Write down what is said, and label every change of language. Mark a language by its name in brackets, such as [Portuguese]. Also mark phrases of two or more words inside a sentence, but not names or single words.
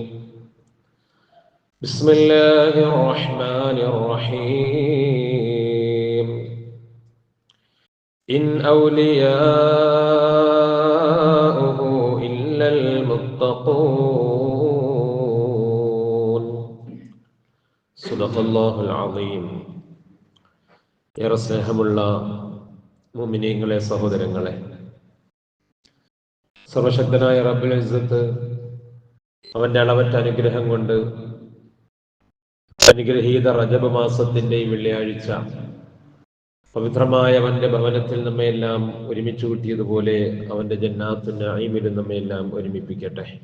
[Arabic] بسم الله الرحمن الرحيم. إن أولياؤه إلا المتقون. صدق الله العظيم. [Malayalam] ഏറെ സ്നേഹമുള്ള മുഅ്മിനീങ്ങളെ, സഹോദരങ്ങളെ, സർവശക്തനായ [Arabic] ربّ العزّة [Malayalam] അവന്റെ അളവറ്റ അനുഗ്രഹം കൊണ്ട് അനുഗ്രഹീത റജബ് മാസത്തിന്റെ ഈ വെള്ളിയാഴ്ച പവിത്രമായ അവന്റെ ഭവനത്തിൽ നമ്മയെല്ലാം ഒരുമിച്ച് കൂട്ടിയതുപോലെ അവന്റെ [Arabic] جنات النعيم [Malayalam] നമ്മയെല്ലാം ഒരുമിപ്പിക്കട്ടെ.